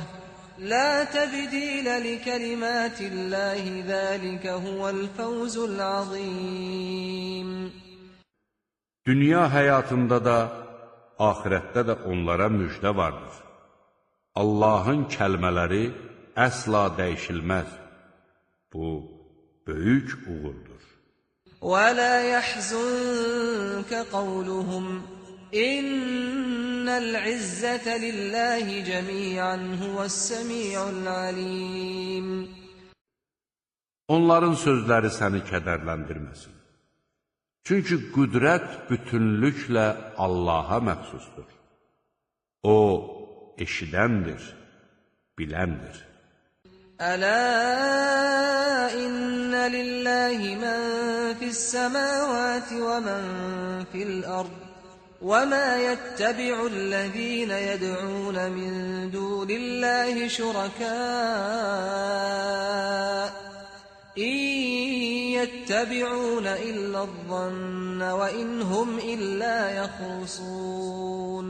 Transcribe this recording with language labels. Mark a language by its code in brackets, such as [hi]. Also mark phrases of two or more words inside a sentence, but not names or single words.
[ar] لا تبديل لكلمات الله ذلك هو الفوز العظيم. [az] Dünya həyatında da, axirətdə də onlara müjdə vardır. Allahın kəlmələri əsla dəyişilməz. Bu, böyük uğurdur. [ar] وَلَا يَحْزُنكَ قَوْلُهُمْ إِنَّ الْعِزَّةَ لِلَّهِ جَمِيعًا هُوَ السَّمِيعُ الْعَلِيمُ. [az] Onların sözləri səni kədərləndirməsin. Çünki qüdrət bütünlüklə Allaha məxsusdur. O, eşidəndir, biləndir. [ar] ألا إن لله من في السماوات ومن في الأرض وما يتبع الذين يدعون من دون الله شركاء إن يتبعون إلا الظن وإن هم إلا يخرصون.